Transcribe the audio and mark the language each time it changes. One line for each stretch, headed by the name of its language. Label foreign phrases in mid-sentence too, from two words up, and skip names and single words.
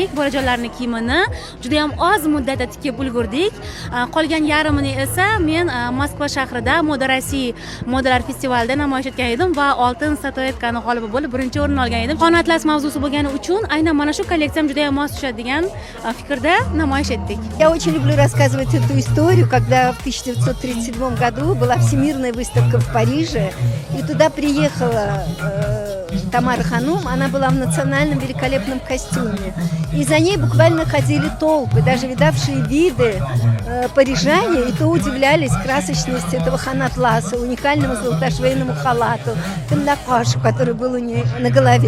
Uzbek: Bolajonlarning kiyimini juda ham oz muddatda tikib ulgurdik. Qolgan yarmini esa men Moskva shahrida Moda Rossiya modalar festivalida namoyish etgan edim va oltin statuetkani g'olibi bo'lib birinchi o'rin olgan edim. Xon Atlas mavzusi bo'lgani uchun aynan mana shu kolleksiyam juda ham mos tushadi degan fikrda namoyish etdik.
Russian: Я очень люблю рассказывать эту историю, когда в 1937 году была всемирная выставка в Париже, и туда приехала Тамара Ханум, она была в национальном великолепном костюме. И за ней буквально ходили толпы, даже видавшие виды парижане, и то удивлялись красочности этого Хон Атласа, уникальному золотошвейному халату, камнокашу, который был у нее на голове.